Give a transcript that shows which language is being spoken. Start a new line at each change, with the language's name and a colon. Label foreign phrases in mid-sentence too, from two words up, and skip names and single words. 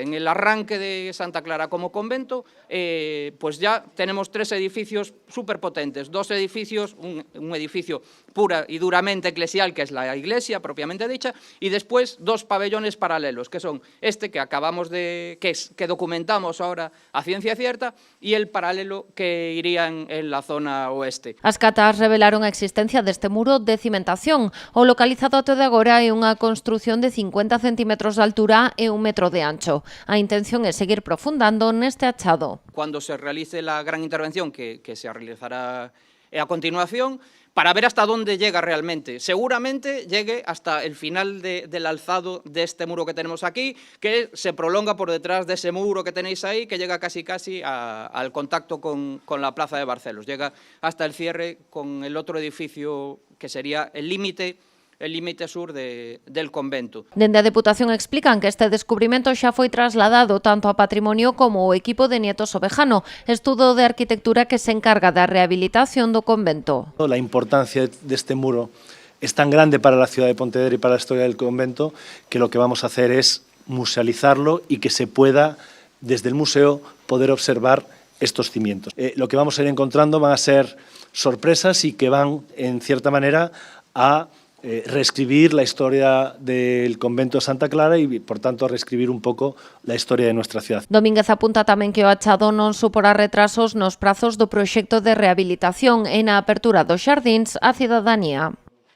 Spanish: En el arranque de Santa Clara como convento, pues ya tenemos tres edificios superpotentes, dos edificios, un edificio pura y duramente eclesial, que es la iglesia propiamente dicha, y después dos pabellones paralelos, que son este que acabamos de, que documentamos ahora a ciencia cierta, y el paralelo que iría en la zona oeste.
Galician: As catas revelaron a existencia deste muro de cimentación. O localizado até de agora é unha construción de 50 centímetros de altura e 1 metro de ancho. A intención é seguir profundando neste achado.
Spanish: Cuando se realice la gran intervención que se realizará a continuación, para ver hasta dónde llega realmente. Seguramente llegue hasta el final del alzado de este muro que tenemos aquí, que se prolonga por detrás de ese muro que tenéis ahí, que llega casi al contacto con la plaza de Barcelos. Llega hasta el cierre con el otro edificio que sería el límite sur del convento.
Galician: Dende a Deputación explican que este descubrimento xa foi trasladado tanto a Patrimonio como ao equipo de Nietos Ovejano, estudo de arquitectura que se encarga da rehabilitación do convento.
Spanish: La importancia de este muro es tan grande para la ciudad de Pontevedra y para la historia del convento que lo que vamos a hacer es musealizarlo y que se pueda, desde el museo, poder observar estos cimientos. Lo que vamos a ir encontrando van a ser sorpresas y que van, en cierta manera, a reescribir la historia del convento de Santa Clara y, por tanto, a reescribir un pouco la historia de nuestra ciudad.
Galician: Domínguez apunta tamén que o achado non suporá retrasos nos prazos do proxecto de rehabilitación e na apertura dos xardíns á cidadanía.